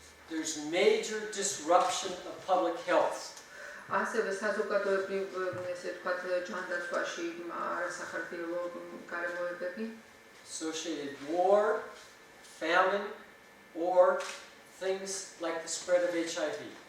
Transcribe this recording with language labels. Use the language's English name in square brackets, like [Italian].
[English] There's major disruption of public health. [Georgian] ასევე საზოგადოებრივ ჯანდაცვაში არასახარბიელო გარემოებები. [English] Associated war, famine, or things like the spread of HIV.